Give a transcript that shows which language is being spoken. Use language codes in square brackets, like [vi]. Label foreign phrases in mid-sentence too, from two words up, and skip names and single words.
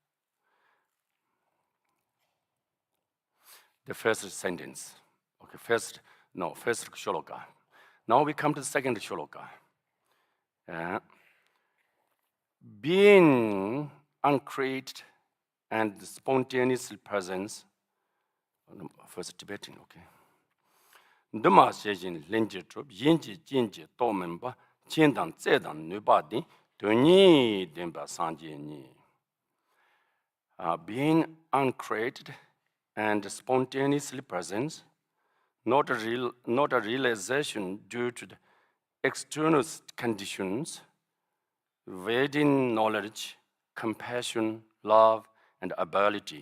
[en] The first sentence. Okay, first shloka. Now we come to the second shloka. Being uncreated and spontaneous presence. First Tibetan, [bo] okay. གདོད་མ་བཞེངས་བྱིན་ལྷུན་གྲུབ། ཡིན་ཅི་རྐྱེན་གྱིས་རྟོགས་མིན་པ། མཁྱེན་བརྩེ་ནུས་པའི་ངང་ཉིད་དུ། དུས་གསུམ་སངས་རྒྱས་ཉིད. [en] Being uncreated and spontaneously present, not a realization due to the external conditions, within knowledge, compassion, love, and ability.